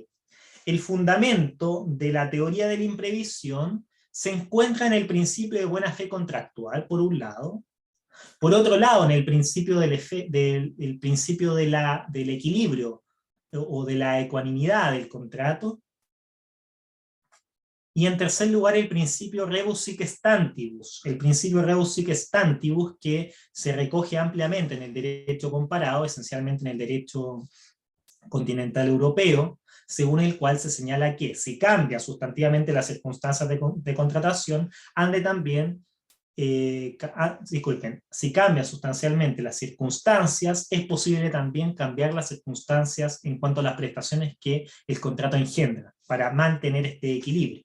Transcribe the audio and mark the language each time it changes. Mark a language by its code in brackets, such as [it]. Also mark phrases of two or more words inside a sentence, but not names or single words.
[es] El fundamento de la teoría de la imprevisión se encuentra en el principio de buena fe contractual, por un lado. Por otro lado, en el principio del principio del equilibrio o de la ecuanimidad del contrato. Y en tercer lugar, el principio [la] rebus sic stantibus. [es] El principio [la] rebus sic stantibus, [es] que se recoge ampliamente en el derecho comparado, esencialmente en el derecho continental europeo, según el cual se señala que si cambia sustantivamente las circunstancias de contratación, ande también, disculpen, si cambia sustancialmente las circunstancias, es posible también cambiar las circunstancias en cuanto a las prestaciones que el contrato engendra, para mantener este equilibrio.